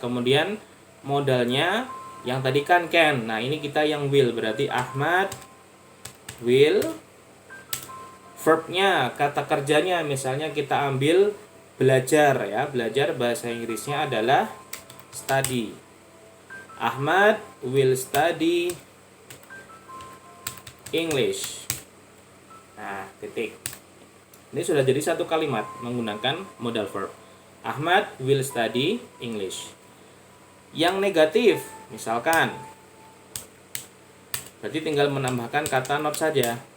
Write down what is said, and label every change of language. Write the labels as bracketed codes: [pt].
[id] Kemudian modalnya yang tadi kan can. Nah ini kita yang will, berarti Ahmad will. Verbnya, kata kerjanya misalnya kita ambil belajar ya. Belajar bahasa Inggrisnya adalah study. [en] Ahmad will study English. [id] Nah, titik. Ini sudah jadi satu kalimat menggunakan modal verb. [en] Ahmad will study English. [id] Yang negatif, misalkan, berarti tinggal menambahkan kata not saja.